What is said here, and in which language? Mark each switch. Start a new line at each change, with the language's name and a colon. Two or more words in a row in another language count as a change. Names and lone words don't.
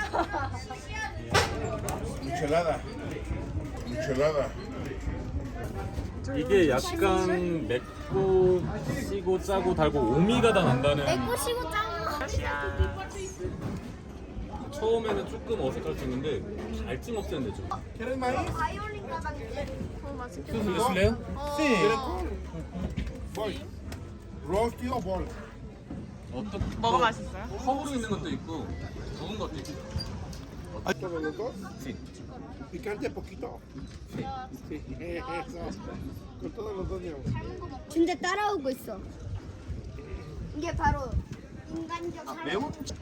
Spanish: Michelada. Michelada.
Korean: 이게 약간 맵고 시고 짜고 달고 오미가다 난다는. 꼬시고 짱. 처음에는 조금 어색할 수 있는데 갈증 없애는데 좀.
Spanish: ¿Quieres maíz?
Korean: 바이올린 가방인데. 맛있겠다. 좀 드실래요?
Spanish: Bol. Rosti o bol.
Korean: 어떤 뭐가 맛있어요? 컵으로 있는 것도 있고 구운 것도 있고.
Spanish: ¿Todos los dos? Sí. Picante poquito. Sí. Eso. Con todos los dos, digamos.
Korean: 진짜 따라오고 있어. 이게 바로 인간적 사랑. 매워?